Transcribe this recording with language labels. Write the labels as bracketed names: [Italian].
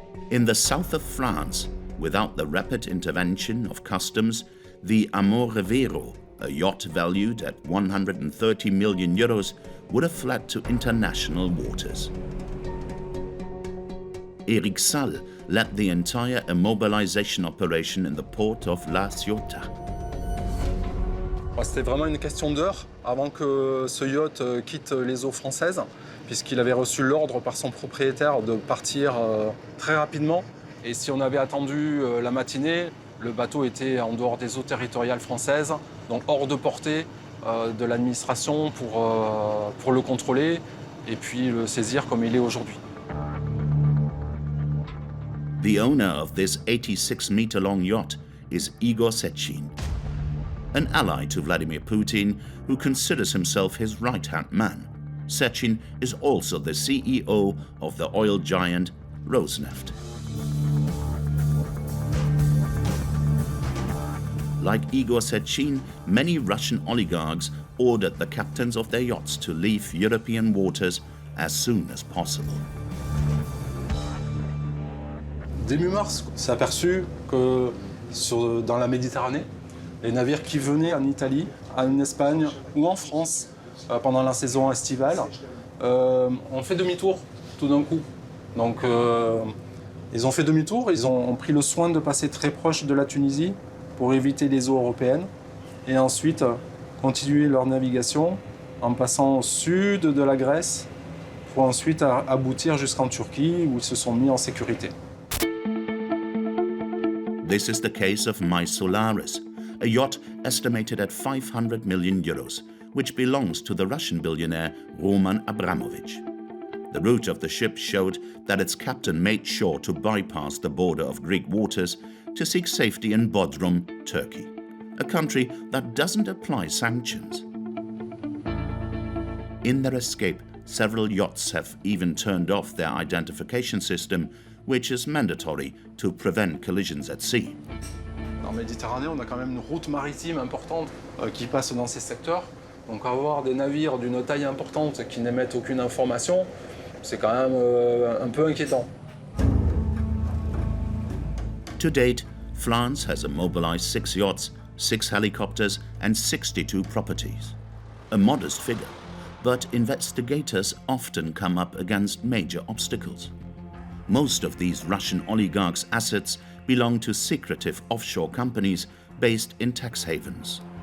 [English] In the south of France, without the rapid intervention of customs, the Riviera, a yacht valued at 130 million euros, would have fled to international waters. Eric Salle led the entire immobilization operation in the port of La Ciotat. [French] C'était vraiment une question d'heures avant que ce yacht quitte les eaux françaises, puisqu'il avait reçu l'ordre par son propriétaire de partir très rapidement. Et si on avait attendu la matinée, le bateau était en dehors des eaux territoriales françaises, donc hors de portée de l'administration pour le contrôler et puis le saisir comme il est aujourd'hui. [English] The owner of this 86-meter-long yacht is Igor Sechin, an ally to Vladimir Putin who considers himself his right-hand man. Sechin is also the CEO of the oil giant Rosneft. Like Igor Sechin, many Russian oligarchs ordered the captains of their yachts to leave European waters as soon as possible. [French] Début mars, on s'est aperçu que dans la Méditerranée, les navires qui venaient en Italie, en Espagne ou en France pendant la saison estivale ont fait demi-tour tout d'un coup. Donc ils ont fait demi-tour, ils ont pris le soin de passer très proche de la Tunisie pour éviter les eaux européennes et ensuite continuer leur navigation en passant au sud de la Grèce pour ensuite aboutir jusqu'en Turquie où ils se sont mis en sécurité. [English] This is the case of My Solaris, a yacht estimated at 500 million euros, which belongs to the Russian billionaire Roman Abramovich. The route of the ship showed that its captain made sure to bypass the border of Greek waters to seek safety in Bodrum, Turkey, a country that doesn't apply sanctions. In their escape, several yachts have even turned off their identification system, which is mandatory to prevent collisions at sea. [French] En Méditerranée, on a quand même une route maritime importante qui passe dans ces secteurs. Donc avoir des navires d'une taille importante qui n'émettent aucune information, c'est quand même un peu inquiétant. [English] To date, France has immobilized 6 yachts, 6 helicopters and 62 properties. A modest figure, but investigators often come up against major obstacles. Most of these Russian oligarchs' assets belong to secretive offshore companies based in tax havens.